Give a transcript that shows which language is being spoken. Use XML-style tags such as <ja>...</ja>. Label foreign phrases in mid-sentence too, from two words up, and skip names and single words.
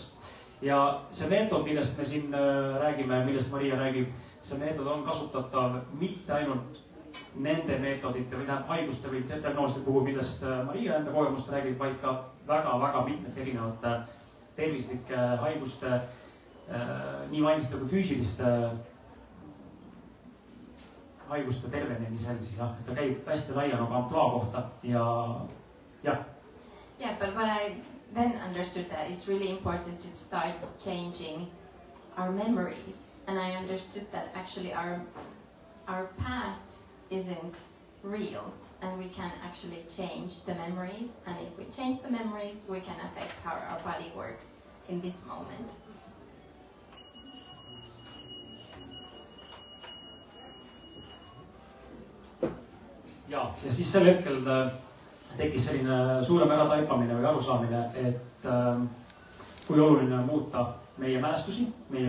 <et>Ja see meetod, millest me siin räägime, millest Maria räägib, see meetod on kasutatav mitte ainult nende meetodite või haiguste või diagnooside puhul, millest Maria enda kogemust räägib, vaid ka väga-väga mitmete erinevate tervislike haiguste, nii vaimsete kui füüsiliste haiguste tervenemisel siis jah, et ta käib hästi laia nagu amploa kohta ja jah.</et> <en>Yeah, but what I then understood that it's really important to start changing our memories. And I understood that actually our past isn't real and we can actually change the memories. And if we change the memories, we can affect how our body works in this moment.</en> <et>Ja siis sel hetkel tekkis selline suurem ärataipamine või arusaamine, et kui oluline on muuta meie mälestusi, meie</et>